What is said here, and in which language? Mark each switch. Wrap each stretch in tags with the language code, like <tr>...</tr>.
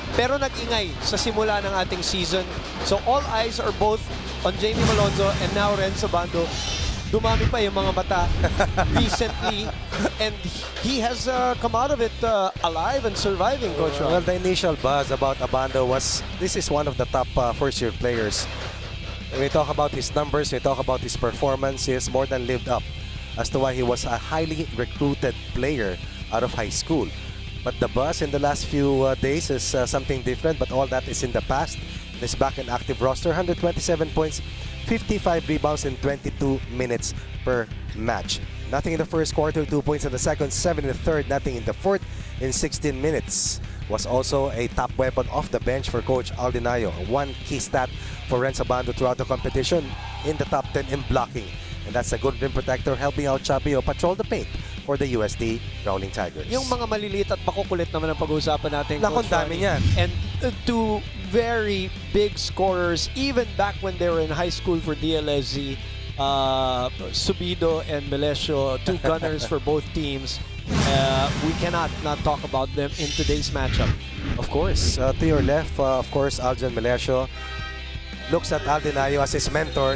<tl>Pero nag-ingay sa simula ng ating season.</tl> <en>So all eyes are both on Jamie Malonzo and now Renz Abando.</en> <tl>Dumami pa yung mga mata</tl> <en>recently, and he has come out of it alive and surviving, Coach Ron. Well, the initial buzz about Abando was this is one of the top first-year players. When we talk about his numbers, we talk about his performance, he has more than lived up as to why he was a highly recruited player out of high school. But the buzz in the last few days is something different, but all that is in the past. He's back in active roster, 127 points, 55 rebounds in 22 minutes per match. Nothing in the first quarter, 2 points in the second, 7 in the third, nothing in the fourth in 16 minutes. Was also a top weapon off the bench for Coach Aldinayo. One key stat for Renz Abando throughout the competition, in the top 10 in blocking. And that's a good rim protector helping out Chabio patrol the paint for the UST Rolling Tigers.</en> <tl>Yung mga maliliit at makukulit naman ang pag-uusapan natin. Nakon dami niyan.</tl> <en>And two very big scorers, even back when they were in high school for DLSU, Subido and Melesio, two gunners for both teams. We cannot not talk about them in today's matchup. Of course, to your left, of course, Aljon Melesio looks at Aldinayo as his mentor.</en>